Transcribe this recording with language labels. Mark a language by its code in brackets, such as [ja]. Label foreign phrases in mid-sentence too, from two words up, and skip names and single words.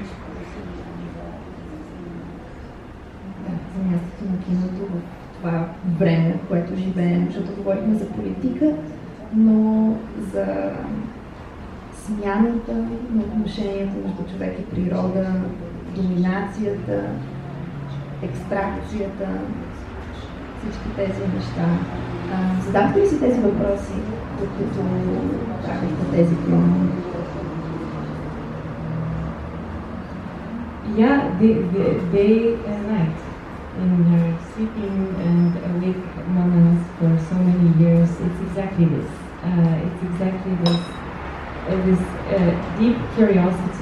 [bg] Да, за мястото на киното в това време, в което живеем, защото говорихме за политика, но за смяната на отношението между човек и природа, доминацията, екстракцията, всички тези неща. Задавате ли си тези въпроси, докато правите тези филми? [en] Yeah, day and night. In sleeping and awake moments for so many years, it's exactly this. It's exactly this deep curiosity.